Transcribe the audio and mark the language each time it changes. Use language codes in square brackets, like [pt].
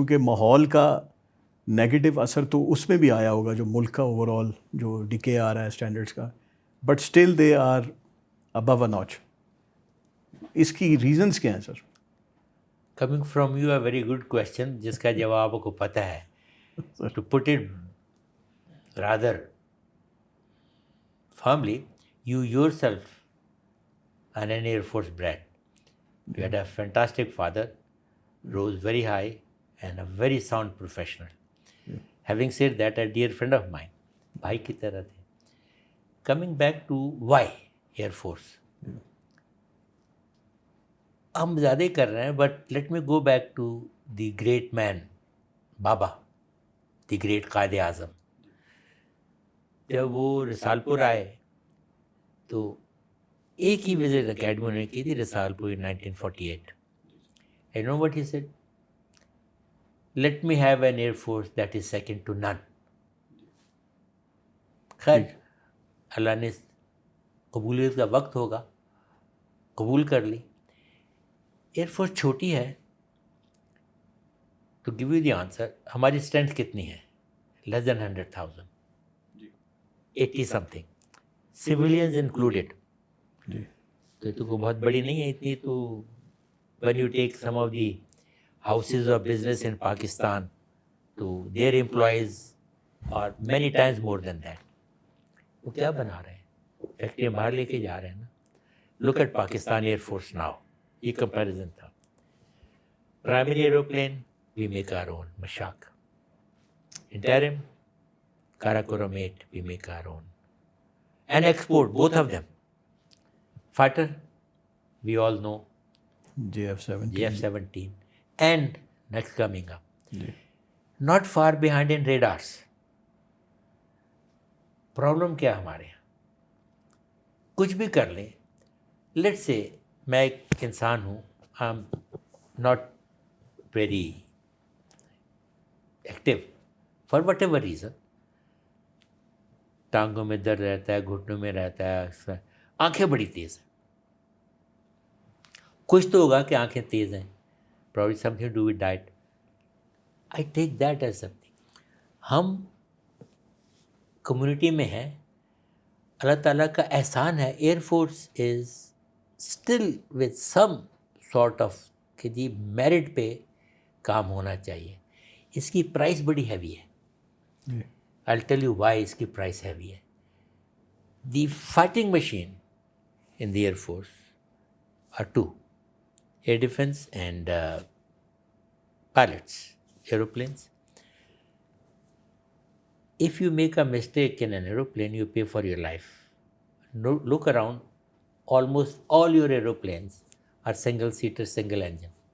[ur] کیونکہ ماحول کا نیگیٹو اثر تو اس میں بھی آیا ہوگا, جو ملک کا اوور آل جو ڈکے آ رہا ہے اسٹینڈرڈس کا, [en] But still they are above a notch. [ur] اس کی ریزنز کیا ہیں سر؟ [en] coming from you a very good question, [ur] جس کا جواب آپ کو پتہ ہے. [en] To put it rather firmly, you yourself are an Air Force brat. You had a fantastic father, rose very high, and a very sound professional. Having said that, a dear friend of mine, [ur] bhai ki tarah the. [en] Coming back to why Air Force. [ur] ہم زیادہ ہی کر رہے ہیں, [en] But let me go back to the great man Baba, the great Quaid Azam. [ur] جب وہ رسال پور آئے تو ایک ہی وزٹ اکیڈمی نے کی تھی, رسال پور in 1948. [en] I know what he said? Let me have an air force that is second to none. [ur] خیر اللہ نے قبولیت کا وقت ہوگا, قبول کر لی. ایئر فورس چھوٹی ہے. [en] to give you the answer, [ur] ہماری اسٹرینتھ کتنی ہے؟ [en] Less than 100,000, 80 something. civilians included. [ur] جی تو یہ تو کوئی بہت بڑی نہیں ہے اتنی. [en] تو when you take some of the houses of business in Pakistan, تو their employees are many times more than that. [ur] وہ کیا بنا رہے ہیں؟ فیکٹری باہر لے کے جا رہے ہیں نا. [en] Look at Pakistan Air Force now. [ur] یہ comparison تھا. [en] Primary aeroplane, we make our own, Mashak. Interim, Karakoram 8, we make our own. And export, both of them. Fighter, we all know, JF-17. JF-17. And next coming up. [ur] جی [en] Not far behind in radars. [ur] Problem کیا ہمارے یہاں؟ کچھ بھی کر لیں. [en] Let's say [ur] میں ایک انسان ہوں, [en] I'm not very active for whatever reason. [ur] ٹانگوں میں درد رہتا ہے, گھٹنوں میں رہتا ہے, آنکھیں بڑی تیز ہیں. کچھ تو ہوگا کہ آنکھیں تیز ہیں. Probably something to do with diet. I take that as something. ہم کمیونٹی میں ہیں, اللہ تعالیٰ کا احسان ہے. Air force [en] is still with some sort of [ur] کہ جی میرٹ پہ کام ہونا چاہیے. اس کی پرائس بڑی ہیوی ہے. جی [en] I'll tell you why [ur] اس کی پرائس ہیوی ہے. [en] The fighting machine in the Air Force are two: air defense and pilots, aeroplanes. If you make a mistake in an aeroplane, you pay for your life. No, look around, almost all your aeroplanes are single-seater, single-engine.